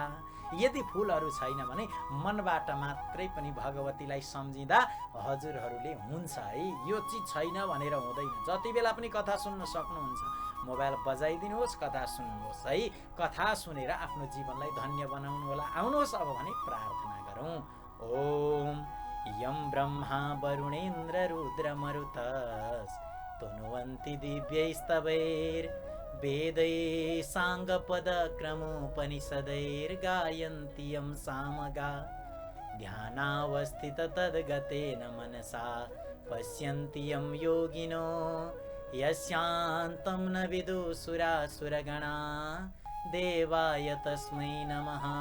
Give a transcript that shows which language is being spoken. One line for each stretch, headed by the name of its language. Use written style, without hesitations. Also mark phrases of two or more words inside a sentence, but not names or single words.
Nepali: यदि फुलहरू छैन भने मनबाट मात्रै पनि भगवतीलाई सम्झिँदा हजुरहरूले हुन्छ है। यो चिज छैन भनेर हुँदैन। जति बेला पनि कथा सुन्न सक्नुहुन्छ। मोबाइल बजाइदिनुहोस्, कथा सुन्नुहोस् है। कथा सुनेर आफ्नो जीवनलाई धन्य बनाउनु होला। आउनुहोस् अब भने प्रार्थना गरौँ।
Sanskrit: ओम यम ब्रह्मा वरुणेन्द्र रुद्र मरुतस् तनुवन्ति दिव्यैस्तवैर् वेदै साङ्गपदक्रमोपनिषदैर्गायन्ति यं सामगा ध्यानावस्थित तद्गतेन मनसा पश्यन्ति यं योगिनो यस्यान्तं न विदुसुरासुरगणा देवाय तस्मै नमः।